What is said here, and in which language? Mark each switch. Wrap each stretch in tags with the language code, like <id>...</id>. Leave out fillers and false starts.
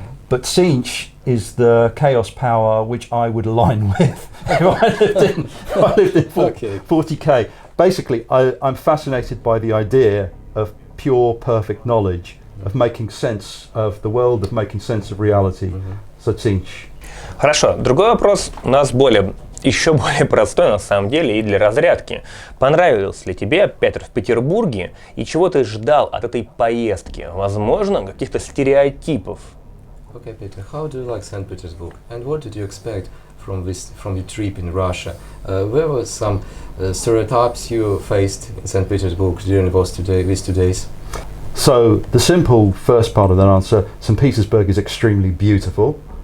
<en>But Tzeentch is the chaos power which I would align with if I lived in 40k. Basically, I'm fascinated by the idea of pure, perfect knowledge, of making sense of the world, of making sense of reality. So Tzeentch.</en> <ru>Хорошо. Другой вопрос у нас еще более простой на самом деле и для разрядки. Понравился ли тебе, Петр, в Петербурге и чего ты ждал от этой поездки? Возможно, каких-то стереотипов.</ru> <en>Okay, Peter, how do you like St. Petersburg? And what did you expect from your trip in Russia? Where were some stereotypes you faced in St. Petersburg during these 2 days? So the simple first part of that answer, St. Petersburg is extremely beautiful.</en>